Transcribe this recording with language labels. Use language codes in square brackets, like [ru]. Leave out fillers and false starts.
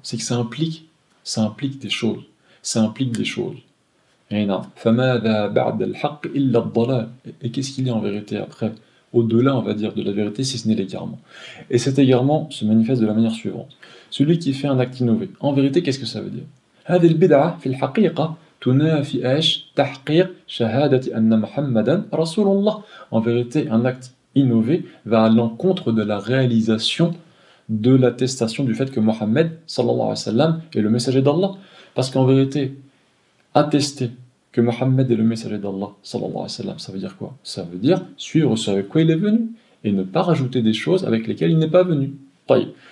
[fr] C'est que ça implique des choses. Ça implique des choses. Et qu'est-ce qu'il y a en vérité après? Au-delà, on va dire, de la vérité, si ce n'est l'égarement. Et cet égarement se manifeste de la manière suivante. Celui qui fait un acte innové, en vérité, qu'est-ce que ça veut dire? [ar] هذه البدعة في الحقيقة تنافي ايش؟ تحقيق شهادة أن محمدا رسول الله. [fr] En vérité, un acte innové va à l'encontre de la réalisation de l'attestation du fait que Mohammed sallallahu alayhi wa sallam est le messager d'Allah. Parce qu'en vérité, attester que Mohammed est le messager d'Allah sallallahu alayhi wa sallam, ça veut dire quoi? Ça veut dire suivre ce avec quoi il est venu et ne pas rajouter des choses avec lesquelles il n'est pas venu. Taïb.